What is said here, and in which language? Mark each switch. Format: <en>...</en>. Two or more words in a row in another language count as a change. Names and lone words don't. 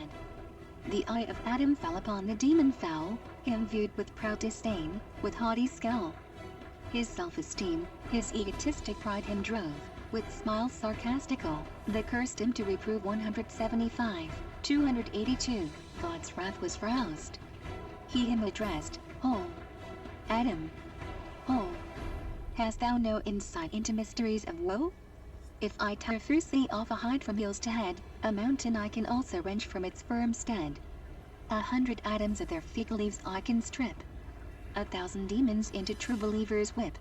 <en>The eye of Adam fell upon the demon foul, him viewed with proud disdain, with haughty scowl. His self-esteem, his egotistic pride him drove, with smiles sarcastical, that cursed him to reprove. 175. 282. God's wrath was roused. He him addressed, Ho! Adam! Ho! Hast thou no insight into mysteries of woe? If I tear through sea off a hide from heels to head, a mountain I can also wrench from its firm stead. 100 atoms of their fig leaves I can strip. 1,000 demons into true believers whip.</en>